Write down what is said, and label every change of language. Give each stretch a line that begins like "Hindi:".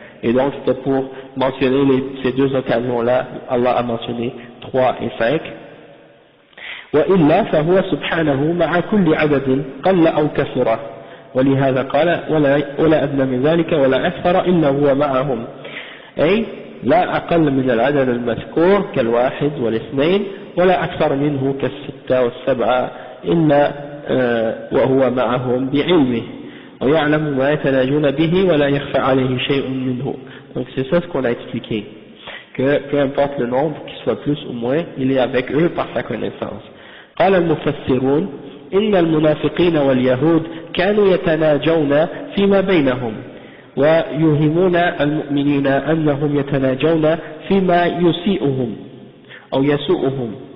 French: Et donc c'était pour mentionner ces deux occasions-là, Allah a mentionné 3 et 5.
Arabic: وإلا فهو سبحانه مع كل عدد قل أو كثر ولهذا قال ولا أدنى من ذلك ولا أكثر إلا هو معهم، أي لا أقل من العدد المذكور كالواحد والاثنين ولا أكثر منه كالستة والسبعة إلا وهو معهم بعلمه ويعلم ما يتناجون به ولا يخفى عليه شيء منه.
French: Donc c'est ça ce qu'on a expliqué, que peu importe le nombre, qu'il soit plus ou moins, il est avec eux par sa connaissance.
Arabic: قال المفسرون إن المنافقين واليهود كانوا يتناجون فيما بينهم ويوهمون المؤمنين أنهم يتناجون فيما يسيئهم أو يسوءهم